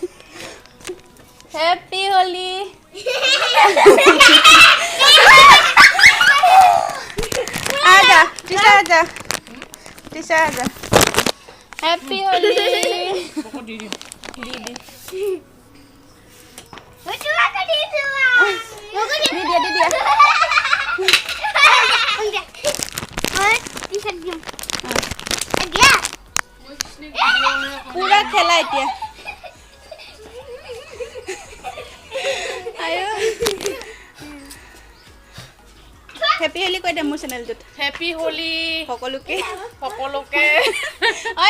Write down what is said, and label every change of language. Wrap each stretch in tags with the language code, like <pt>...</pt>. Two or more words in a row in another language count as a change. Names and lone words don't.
<en>happy Holi</en> <hi>आजा टीचा आजा</hi> <en>happy Holi</en> <as>দি দিম দি</as> <en>What you want to do?</en> <as>দিয়া</as> <en>T-shirt game. Again.</en> <as>পুৰা খেলা এতিয়া আয়ো</as> <en>happy Holi</en> <as>কৈ দে মোৰ চেনেলটোত</as> <en>happy Holi</en> <as>সকলোকে সকলোকে</as>